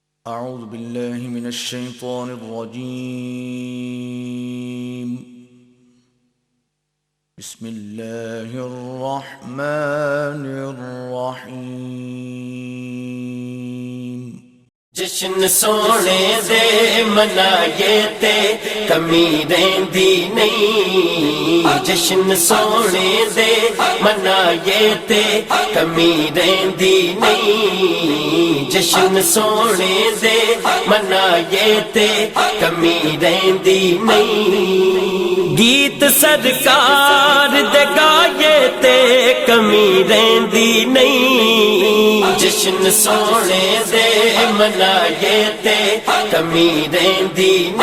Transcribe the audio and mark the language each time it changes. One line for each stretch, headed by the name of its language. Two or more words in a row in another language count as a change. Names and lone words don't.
Arabic: أعوذ بالله من الشيطان الرجيم. بسم الله الرحمن الرحيم.
Punjabi: جشن سونے دے منائے تے کمی رہندی نہیں، جشن سونے دے منائے تے کمی رہندی نہیں، جشن سونے دے منائے تے کمی رہندی نہیں، گیت سرکار دے گائے تے کمی رہندی نہیں، جشن سونے دے منائے تے کمی رہندی